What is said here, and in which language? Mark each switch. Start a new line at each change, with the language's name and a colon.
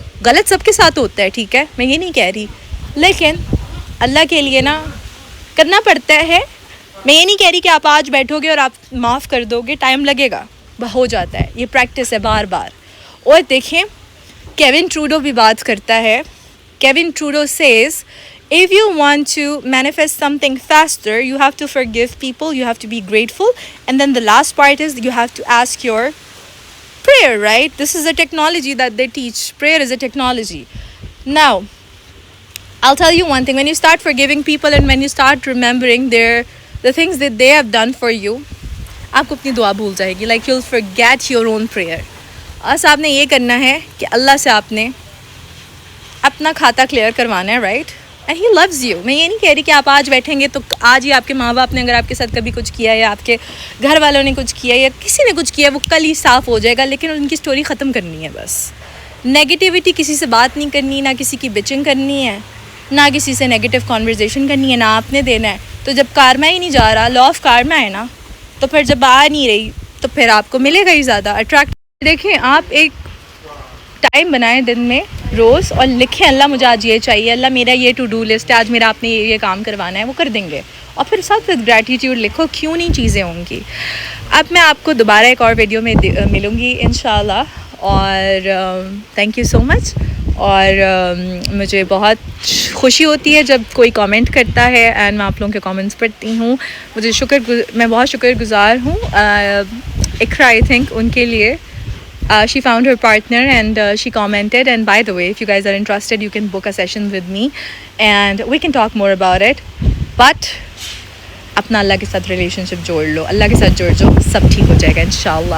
Urdu: غلط سب کے ساتھ ہوتا ہے, ٹھیک ہے, میں یہ نہیں کہہ رہی, لیکن اللہ کے لیے نا کرنا پڑتا ہے. میں یہ نہیں کہہ رہی کہ آپ آج بیٹھو گے اور آپ معاف کر دو گے, ٹائم لگے گا, ہو جاتا ہے, یہ پریکٹس ہے بار بار. اور دیکھیں کیون ٹروڈو بھی بات کرتا ہے.
English: Kevin Trudeau says if you want to manifest something faster you have to forgive people, you have to be grateful, and then the last part is you have to ask your prayer, right? This is a technology that they teach. Prayer is a technology. Now I'll tell you one thing, when you start forgiving people and when you start remembering the things that they have done for you,
Urdu: آپ کو اپنی دعا بھول جائے گی.
English: like you'll forget your own prayer.
Urdu: بس آپ نے یہ کرنا ہے کہ اللہ سے آپ نے اپنا کھاتا کلیئر کروانا ہے, right.
English: And he loves you.
Urdu: میں یہ نہیں کہہ رہی کہ آپ آج بیٹھیں گے تو آج ہی آپ کے ماں باپ نے اگر آپ کے ساتھ کبھی کچھ کیا یا آپ کے گھر والوں نے کچھ کیا یا کسی نے کچھ کیا وہ کل ہی صاف ہو جائے گا, لیکن ان کی اسٹوری ختم کرنی ہے بس. نیگیٹیوٹی کسی سے بات نہیں کرنی, نہ کسی کی بچنگ کرنی ہے, نہ کسی سے نیگیٹیو کانورزیشن کرنی ہے, نہ آپ نے دینا ہے. تو جب کارما ہی نہیں جا رہا, لا آف کارما ہے نا, تو پھر جب آ نہیں رہی تو پھر آپ کو ملے گا ہی زیادہ اٹریکٹ. دیکھیں آپ ایک ٹائم بنائیں دن میں روز اور لکھیں اللہ مجھے آج یہ چاہیے, اللہ میرا یہ ٹو ڈو لسٹ ہے, آج میرا آپ نے یہ کام کروانا ہے, وہ کر دیں گے. اور پھر ساتھ گریٹیٹیوڈ لکھو, کیوں نہیں چیزیں ہوں گی. اب میں آپ کو دوبارہ ایک اور ویڈیو میں ملوں گی انشاءاللہ. اور
English: Thank you so much.
Urdu: اور مجھے بہت خوشی ہوتی ہے جب کوئی کامنٹ کرتا ہے اینڈ میں آپ لوگوں کے کامنٹس پڑھتی ہوں. میں بہت شکر گزار ہوں اقرا, آئی تھنک ان کے لیے.
English: She found her partner and she commented, and by the way, if you guys are interested, you can book a session with me and we can talk more about it. But
Urdu: اپنا اللہ کے ساتھ relation شپ جوڑ لو, اللہ کے ساتھ جوڑ جو, سب ٹھیک ہو جائے گا انشاءاللہ.